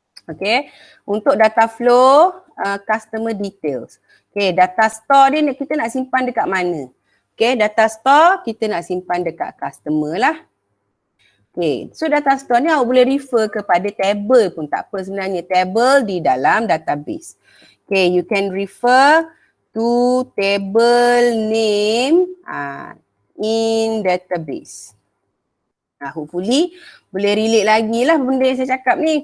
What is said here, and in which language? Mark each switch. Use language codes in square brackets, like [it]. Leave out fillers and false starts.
[ms] Okay. Untuk data flow, customer details. Okay, data store dia kita nak simpan dekat mana. Okay, data store kita nak simpan dekat customer lah. Okay, so data store ni awak boleh refer kepada table pun tak apa sebenarnya. Table di dalam database. [en] Okay, you can refer to table name in database. [ms] Hopefully boleh relate lagi lah benda yang saya cakap ni.